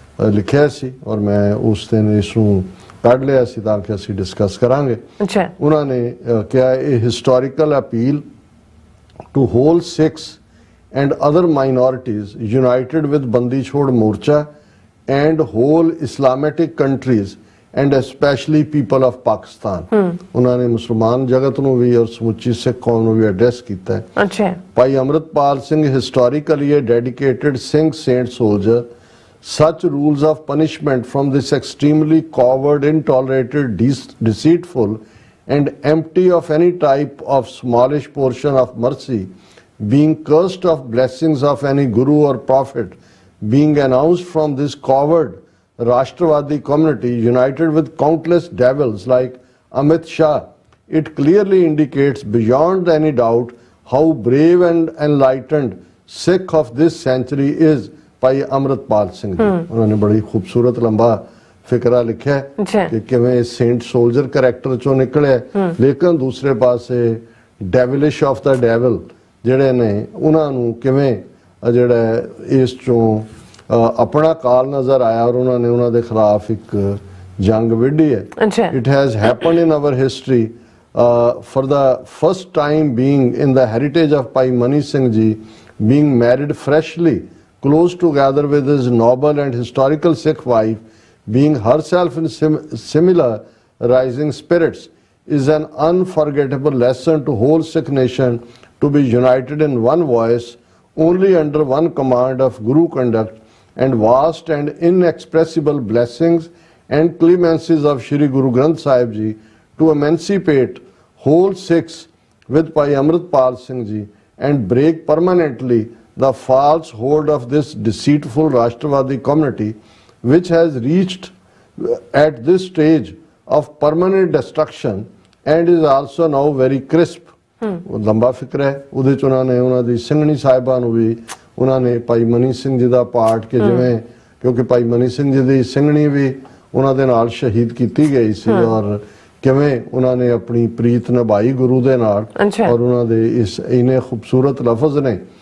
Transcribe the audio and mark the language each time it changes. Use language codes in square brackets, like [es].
[pa] ਲਿਖਿਆ ਸੀ ਔਰ ਮੈਂ ਉਸ ਦਿਨ ਇਸ ਨੂੰ ਕੱਢ ਲਿਆ ਸੀ ਤਾਂ ਕਿ ਅਸੀਂ ਡਿਸਕਸ ਕਰਾਂਗੇ ਉਹਨਾਂ ਨੇ ਕਿਹਾ ਇਹ historical appeal [en] to whole Sikhs and other minorities united with Bandi Chhod Morcha and whole Islamic countries and especially people of Pakistan. [pa] ਉਹਨਾਂ ਨੇ ਮੁਸਲਮਾਨ ਜਗਤ ਨੂੰ ਵੀ ਔਰ ਸਮੁੱਚੀ ਸਿੱਖ ਕੌਮ ਨੂੰ ਵੀ ਐਡਰੈਸ ਕੀਤਾ ਹੈ। ਅੱਛਾ ਭਾਈ [en] Amritpal Singh historically a dedicated Sikh saint soldier. Such rules of punishment from this extremely coward, intolerated, deceitful and empty of any type of smallish portion of mercy, being cursed of blessings of any guru or prophet, being announced from this coward Rashtravadi community united with countless devils like Amit Shah, it clearly indicates beyond any doubt how brave and enlightened Sikh of this century is. [pa] ਭਾਈ ਅੰਮ੍ਰਿਤਪਾਲ ਸਿੰਘ ਜੀ ਉਹਨਾਂ ਨੇ ਬੜੀ ਖੂਬਸੂਰਤ ਲੰਬਾ ਫਿਕਰਾ ਲਿਖਿਆ ਕਿ ਕਿਵੇਂ Saint soldier character ਚੋਂ ਨਿਕਲਿਆ ਲੇਕਿਨ ਦੂਸਰੇ ਪਾਸੇ [en] devilish of the devil [pa] ਜਿਹੜੇ ਨੇ ਉਹਨਾਂ ਨੂੰ ਕਿਵੇਂ ਜਿਹੜਾ ਇਸ ਚੋਂ ਆਪਣਾ ਕਾਲ ਨਜ਼ਰ ਆਇਆ ਔਰ ਉਹਨਾਂ ਨੇ ਉਹਨਾਂ ਦੇ ਖਿਲਾਫ ਇੱਕ ਜੰਗ ਵਿੱਢੀ ਹੈ। [en] It has happened in our history for the first time being in the heritage of Bhai Mani Singh ji being married freshly close together with his noble and historical Sikh wife, being herself in similar rising spirits, is an unforgettable lesson to whole Sikh nation to be united in one voice, only under one command of Guru conduct, and vast and inexpressible blessings and clemencies of Shri Guru Granth Sahib Ji to emancipate whole Sikhs with Bhai Amritpal Singh Ji and break permanently the false hold of this deceitful Rashtravadi community, which has reached at this stage of permanent destruction and is also now very crisp. [pa] ਲੰਬਾ ਫਿਕਰ ਹੈ ਉਹਦੇ ਚ ਉਹਨਾਂ ਨੇ ਉਹਨਾਂ ਦੀ ਸਿੰਘਣੀ ਸਾਹਿਬਾਂ ਨੂੰ ਵੀ ਉਹਨਾਂ ਨੇ ਭਾਈ ਮਨੀ ਸਿੰਘ ਜੀ ਦਾ ਪਾਠ ਕਿ ਜਿਵੇਂ ਕਿਉਂਕਿ ਭਾਈ ਮਨੀ ਸਿੰਘ ਜੀ ਦੀ ਸਿੰਘਣੀ ਵੀ ਉਹਨਾਂ ਦੇ ਨਾਲ ਸ਼ਹੀਦ ਕੀਤੀ ਗਈ ਸੀ ਔਰ ਕਿਵੇਂ ਉਹਨਾਂ ਨੇ ਆਪਣੀ ਪ੍ਰੀਤ ਨਿਭਾਈ ਗੁਰੂ ਦੇ ਨਾਲ ਔਰ ਉਹਨਾਂ ਦੇ ਇਸ ਇੰਨੇ ਖੂਬਸੂਰਤ ਲਫ਼ਜ਼ ਨੇ